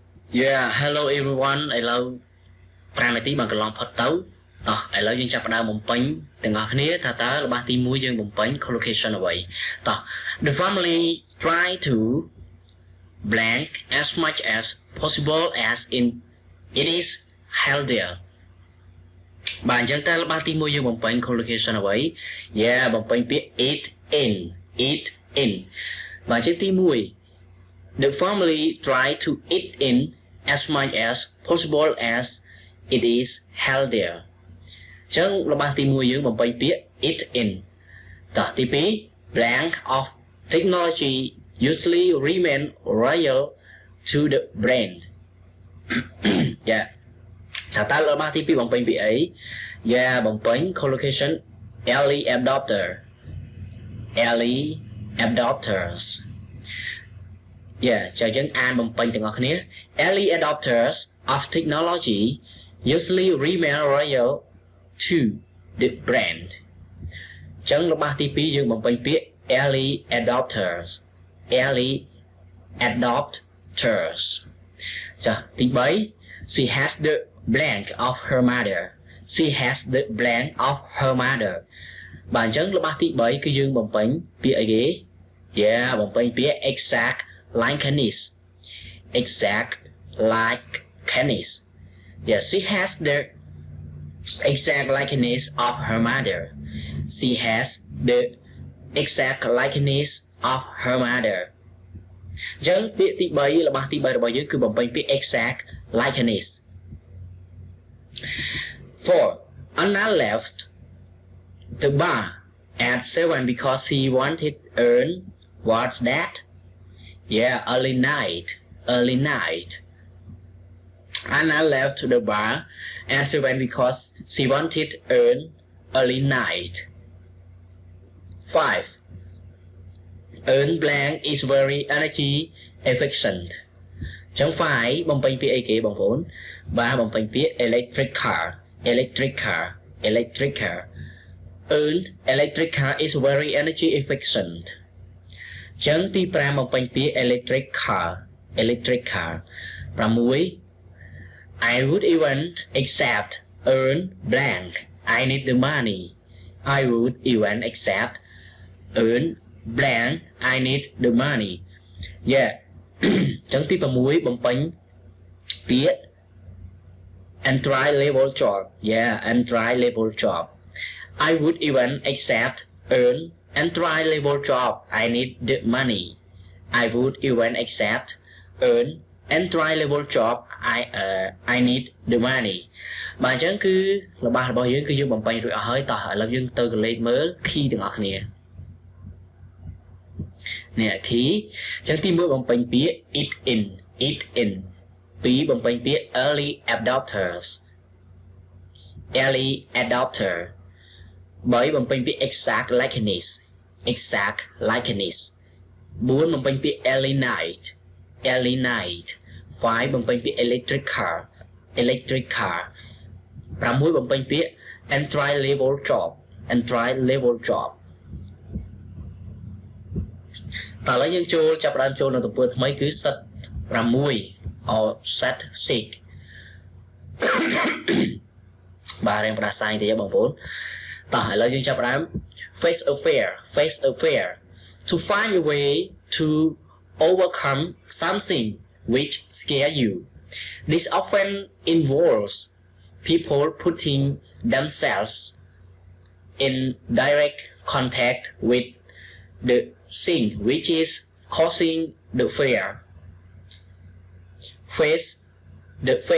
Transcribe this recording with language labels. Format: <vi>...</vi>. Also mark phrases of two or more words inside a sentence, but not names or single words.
<en>Yeah, hello everyone. I love</en> <km>5 នាទីបើកន្លងផុតទៅតោះឥឡូវយើងចាប់ផ្ដើមបំពេញទាំងអស់គ្នាថាតើរបស់ទី1យើងបំពេញ collocation អ្វីតោះ</km> <en>The family try to blank as much as possible as in it is healthier</en> <km>បាទអញ្ចឹងតើរបស់ទី1យើងបំពេញ collocation អ្វី Yeah បំ ពេញពាក្យ</km> <en>eat in</en> <km>បាទអញ្ចឹងទី1</km> <en>The family try to eat in as much as possible as it is healthier</en> <km>អញ្ចឹងរបស់ទី1យើងបំពេញពាក្យ</km> <en>eat in</en> <km>តោះទី2</km> <en>blank of technology usually remain royal to the brand yeah</en> <km>ថាតើរបស់ទី2បំពេញពាក្យអី</km> <en>yeah បំពេញ collocation early adopters yeah</en> <km>ចាយើងអានបំពេញទាំងអស់គ្នា</km> <en>early adopters of technology usually remain loyal to the brand</en> <km>ចឹងរបស់ទី2យើងបំពេញពាក្យ</km> <en>early adopters</en> <km>ចាទី3</km> <en>she has the blank of her mother</en> <km>បាទអញ្ចឹងរបស់ទី3គឺយើងបំពេញពាក្យអីគេ</km> <en>yeah</en> <km>បំពេញពាក្យ</km> <en>exact likeness yeah she has the exact likeness of her mother</en> <km>ចឹងពាក្យទី3របស់ទី3របស់យើងគឺបំពេញពាក្យ</km> <en>exact likeness 4 Anna left the bar at 7 because she wanted earn what's that yeah early night Anna left the bar at 7 because she wanted earn early night 5 earn blank is very energy efficient ចឹង 5</en> <km>បំពេញពាក្យអីគេបងប្អូនបាទបំពេញពាក្យ</km> <en>electric car earned electric car is very energy efficient</en> <km>ចឹងទី5បំពេញពាក្យ</km> <en>electric car 6 I would even accept earn blank I need the money I would even accept earn blank I need the money yeah</en> <km>ចឹងទី6បំពេញពាក្យ</km> <en>entry level job yeah entry level job I would even accept earn entry level job I need the money I would even accept earn entry level job I need the money</en> <km>បាទអញ្ចឹងគឺរបស់យើងគឺយើងបំពេញរួចអស់ហើយតោះឥឡូវយើងទៅកលេចមើល key ទាំងអស់គ្នានេះ key អញ្ចឹងទី1បំពេញពាក្យ</km> <en>eat in</en> <km>2 បំពេញពាក្យ</km> <en>early adopter</en> <km>3បំពេញពាក្យ</km> <en>exact likeness</en> <km>4 បំពេញពាក្យ</km> <en>early night</en> <km>5 បំពេញពាក្យ</km> <en>electric car</en> <km>6 បំពេញពាក្យ</km> <en>entry level job</en> <km>តើឥឡូវយើងចាប់ផ្ដើមចូលនៅទំព័រថ្មីគឺ</km> <en>set 6 or set</en> <km>6 បាទរៀងផ្ដាសាយទេបងប្អូនតោះឥឡូវយើងចាប់ផ្ដើ</km> <en>ម face affair to find a way to overcome something which scare you this often involves people putting themselves in direct contact with the thing which is causing the fear face the</en>